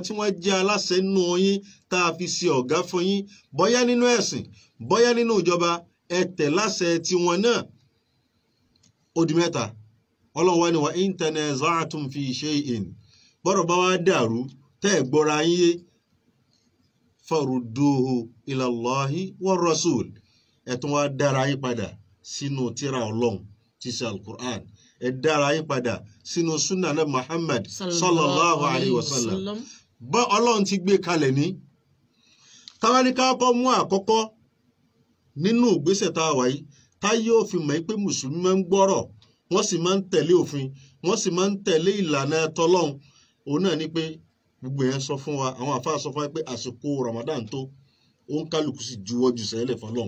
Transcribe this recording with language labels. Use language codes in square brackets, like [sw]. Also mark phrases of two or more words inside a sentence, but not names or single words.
[yo] tí wọ́n jẹ́ aláṣẹ nínú yín tá a fi ṣe ọ̀gá fún yín bóyá nínú ẹ̀sìn bóyá nínú ìjọba ẹ tẹ̀ láṣẹ tiwọn náà ó di mẹ́ta Ọlọ́run wá ní [ar] وإن تنازعتم في شيء [yo] bọ́rọ̀ bá wá dàrú tẹ́ ẹ̀ gbọ́ra yín yé [ar] فردوه إلى الله والرسول [yo] ẹ̀ tún wá dára yín padà sínú tírà Ọlọ́run tí ṣe al-Qur'an ẹ̀ dára yín padà sínú [ar] سنة نبي محمد صلى الله عليه وسلم [yo] bá Ọlọ́run ti gbé kalẹ̀ ní táwa ní ká kọ́ mú àkọ́kọ́ nínú ìgbésẹ̀ tá a wáyé táyé ó fi mọ̀ pé mùsùlùmí máa ń gbọ́rọ̀ wọ́n sì máa ń tẹ̀lé òfin wọ́n sì máa ń tẹ̀lé ìlànà tọlọ́hun òun náà ni pé gbogbo yẹn sọ fún wa àwọn àfáà sọ fún wa pé àsìkò Ramadan tó ó ń kálukú sì juwọ́ jù sẹ́lẹ̀ fọlọ́hun